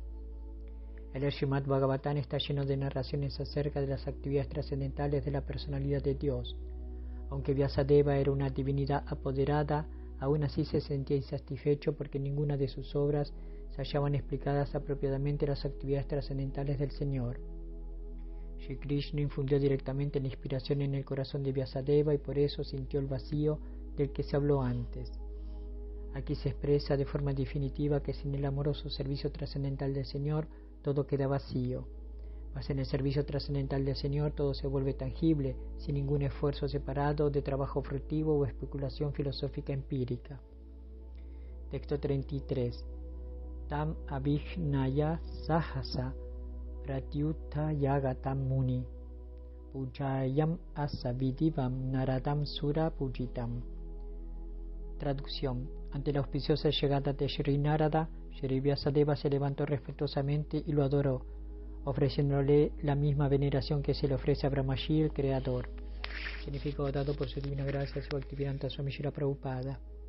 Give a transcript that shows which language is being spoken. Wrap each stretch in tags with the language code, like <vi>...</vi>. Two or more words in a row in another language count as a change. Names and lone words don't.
<es>El Srimad Bhagavatam está lleno de narraciones acerca de las actividades trascendentales de la personalidad de Dios. Aunque Vyasadeva era una divinidad apoderada, aún así se sentía insatisfecho porque ninguna de sus obras se hallaban explicadas apropiadamente las actividades trascendentales del Señor. Shri Krishna infundió directamente la inspiración en el corazón de Vyasadeva y por eso sintió el vacío del que se habló antes. Aquí se expresa de forma definitiva que sin el amoroso servicio trascendental del Señor todo queda vacío. Mas en el servicio trascendental del Señor todo se vuelve tangible, sin ningún esfuerzo separado de trabajo fructivo o especulación filosófica empírica. Texto 33.</es> <sa>तमभिज्ञाय सहसा प्रत्युत्थायागतं मुनिः पूजयामास विधिवन्नारदं सुरपूजितम्.</sa> <es>Traducción. Ante la auspiciosa llegada de Sri Narada, Sri Vyasadeva se levantó respetuosamente y lo adoró, ofreciéndole la misma veneración que se le ofrece a Brahmaji, el Creador. Significado dado por su divina gracia Sri Bhaktivedanta Swami Srila Prabhupada.</es>